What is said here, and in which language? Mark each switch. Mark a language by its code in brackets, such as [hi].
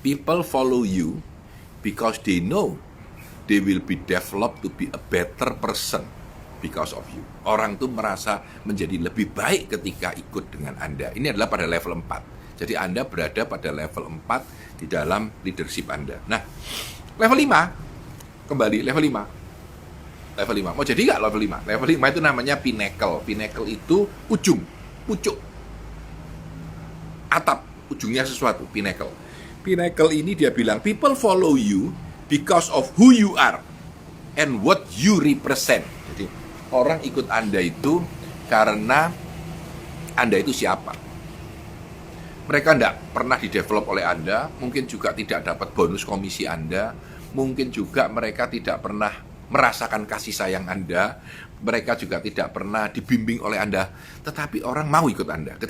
[en] People follow you because they know they will be developed to be a better person because of you. [id] Orang itu merasa menjadi lebih baik ketika ikut dengan Anda. Ini adalah pada level 4. Jadi Anda berada pada level 4 di dalam leadership Anda. Nah, level 5, kembali level 5. Level 5, mau jadi nggak level 5? Level 5 itu namanya pinnacle. Pinnacle itu ujung, pucuk, atap, ujungnya sesuatu, pinnacle. Pinnacle ini dia bilang, [en] people follow you because of who you are and what you represent. [id] Jadi, orang ikut Anda itu karena Anda itu siapa. Mereka tidak pernah didevelop oleh Anda, mungkin juga tidak dapat bonus komisi Anda, mungkin juga mereka tidak pernah merasakan kasih sayang Anda, mereka juga tidak pernah dibimbing oleh Anda, tetapi orang mau ikut Anda.